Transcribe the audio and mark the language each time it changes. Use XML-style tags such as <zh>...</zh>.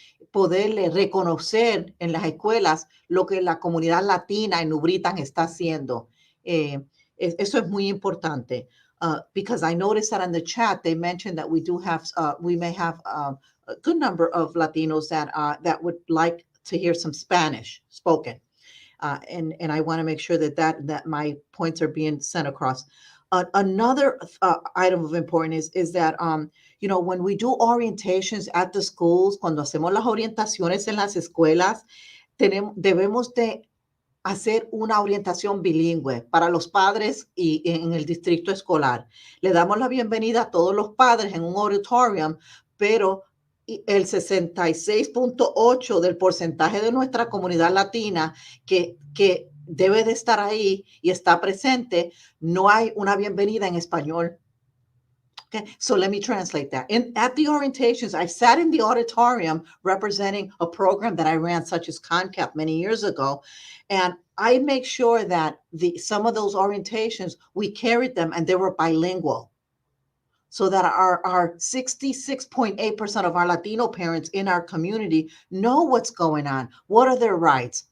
<es>poderle reconocer en las escuelas lo que la comunidad latina en New Britain está haciendo. Eso es muy importante.</es> <en>Because I noticed that in the chat, they mentioned that we may have a good number of Latinos that would like to hear some Spanish spoken. And I want to make sure that my points are being sent across. Another item of importance is that, when we do orientations at the schools,</en> <es>cuando hacemos las orientaciones en las escuelas, debemos de hacer una orientación bilingüe para los padres y en el distrito escolar. Le damos la bienvenida a todos los padres en un auditorium, pero el 66.8 del porcentaje de nuestra comunidad latina que debe de estar ahí y está presente, no hay una bienvenida en español.</es> <en>Okay, so let me translate that. At the orientations, I sat in the auditorium representing a program that I ran, such as CONCAP many years ago, and I make sure that some of those orientations, we carried them and they were bilingual, so that our 66.8% of our Latino parents in our community know what's going on. What are their rights?</en>